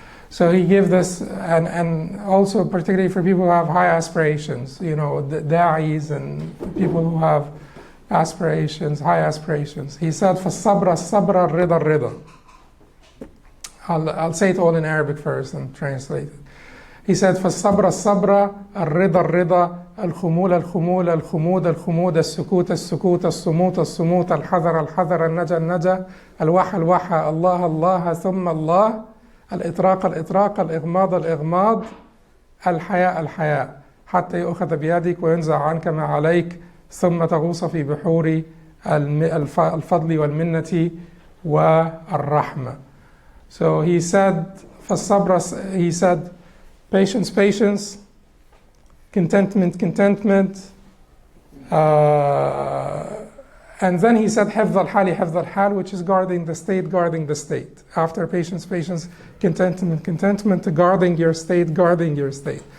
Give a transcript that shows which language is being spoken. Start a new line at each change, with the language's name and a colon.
English: So he gave this, and also particularly for people who have high aspirations, the da'is and people who have aspirations, high aspirations. He said,
Arabic: فَالصَّبْرَ الصَّبْرَ الرِّضَى الرِّضَى.
English: I'll say it all in Arabic first and translate it. He said,
Arabic: فَالصَّبْرَ الصَّبْرَ الرِّضَى الرِّضَى الخمول الخمول الخمود الخمود السكوت السكوت الصموت الصموت الحذر الحذر النجا النجا الوحى الوحى الله الله ثم الله الإطراق الإطراق الإغماض الإغماض الحياء الحياء حتى يؤخذ بيدك وينزع عنك ما عليك ثم تغوص في بحور الفضل والمنة والرحمة.
English: So he said, he said, patience, patience, contentment, contentment, and then he said,
Arabic: حفظ الحال حفظ الحال,
English: which is guarding the state, guarding the state. After patience, patience, contentment, contentment, guarding your state, guarding your state.